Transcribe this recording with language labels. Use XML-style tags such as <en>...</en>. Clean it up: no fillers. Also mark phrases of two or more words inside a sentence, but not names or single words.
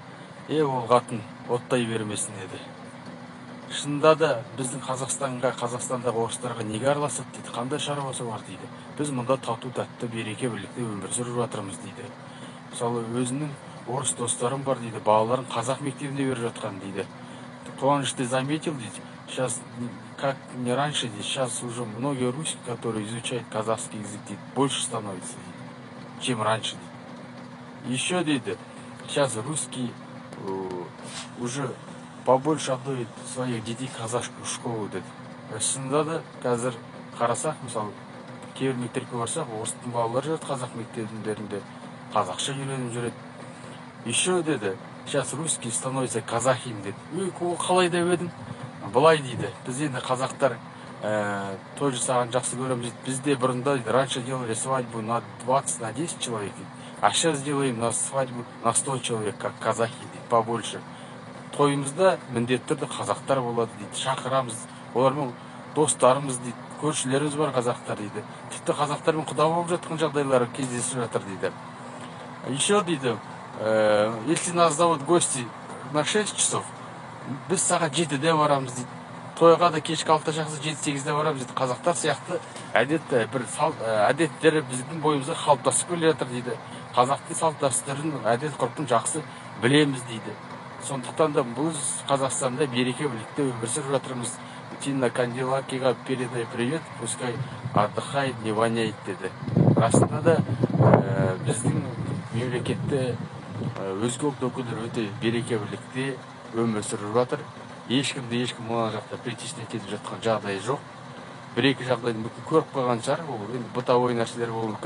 <kk>Ол қатын оттай бермесін еді. Шынында да біздің Қазақстандағы орыстарға неге араласады дейді, қандай шаруасы бар дейді. Біз мұнда тату тәтті береке бірлікте өмір сүріп жатырмыз дейді. Мысалы, өзінің орыс достарым бар дейді, балаларын қазақ мектебінде беріп жатқан дейді. Қуаныш,</kk> <ru>ты заметил, дейді, сейчас, как не раньше, дейді, сейчас уже многие русские, которые изучают казахский язык, дейді, больше становится, дейді, чем раньше, дейді. Еще, дейді, сейчас русский уже побольше отдают своих детей в казахскую школу,</ru> <kk>деді. Шынында да қазір қарасақ, мысалы, кейбір мектепке барсақ, орыстың балалары жүреді қазақ мектебінде, қазақша үйреніп жүреді.</kk> <ru>Еще, деді, сейчас русский становится казахим, деді.</ru> <kk>Ол қалай деп едім? Былай дейді, біз енді қазақтар той жасаған жақсы көреміз дейді. Бізде бұрында, дейді,</kk> <ru>раньше делали свадьбу на 20, на 10 человек, а сейчас сделаем на свадьбу на 100 человек, как казахи,</ru> <kk>дейді, побольше. Тойымызда міндетті түрде қазақтар болады дейді, шақырамыз, олармен достарымыз дейді, көршілеріміз бар қазақтар дейді. Тіпті қазақтармен құда болып жатқан жағдайлар кездесіп жатыр дейді.</kk> <ru>Еще, дейді, если нас зовут гости на 6 часов,</ru> <kk>біз сағат 7-де барамыз дейді. Тойға да кешкі 6 жақсы 7-8-де барамыз дейді. Қазақтар сияқты әдеттері біздің бойымызда қалыптасып келе жатыр дейді. Қазақтың салт дәстүрін, әдет ғұрпын жақсы білеміз дейді. Сондықтан да біз Қазақстанда береке бірлікте өмір сүріп жатырмыз.</kk> <ru>Тина Канделакиға передай привет, пускай отдыхает, не воняет,</ru> <kk>деді. Расында да біздің мемлекетте өзге ұлт өкілдері өте береке бірлікте өмір сүріп жатыр. Ешкім мына жақта притеснять етіп жатқан жағдай жоқ. Бір-екі жағдайды бүкіл көріп қойған шығар, ол енді бытовой нәрселер болуы мүмкін.</kk>